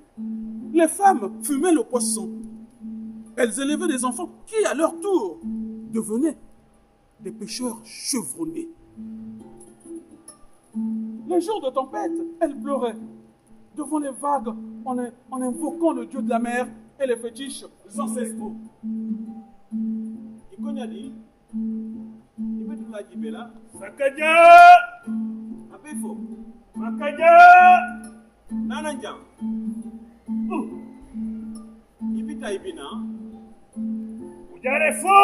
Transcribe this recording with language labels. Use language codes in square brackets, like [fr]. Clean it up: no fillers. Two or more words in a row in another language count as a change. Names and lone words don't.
[fr] Les femmes fumaient le poisson. Elles élevaient des enfants qui, à leur tour, devenaient des pêcheurs chevronnés. Les jours de tempête, elles pleuraient devant les vagues en invoquant le dieu de la mer et les fétiches ancestraux. Sakaja! Apefo, Makaja! Nananjang, Ibita Ibina, Ujare fo!